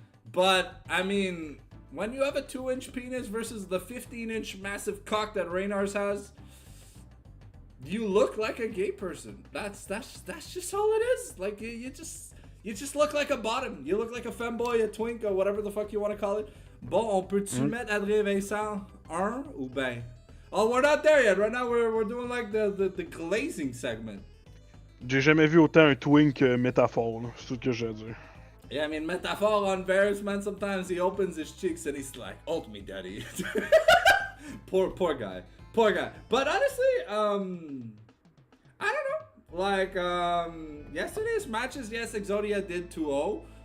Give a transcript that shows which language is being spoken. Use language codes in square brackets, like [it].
[en] But, I mean, when you have a 2-inch penis versus the 15-inch massive cock that Reynars has, you look like a gay person. That's just all it is. Like, You just look like a bottom. You look like a femboy, a twink, or whatever the fuck you want to call it. [fr] Bon, on peut-tu mettre Adrien Vincent 1 ou ben? [en] Oh, we're not there yet. Right now, we're doing like the glazing segment. [fr] J'ai jamais vu autant un twink métaphore, là. C'est tout ce que j'ai à dire. [en] Yeah, I mean, metaphor on Varys, man, sometimes he opens his cheeks and he's like, ult me, daddy. Poor guy. Poor guy. But honestly, I don't know. Like, yesterday's matches, yes, Exodia did 2-0.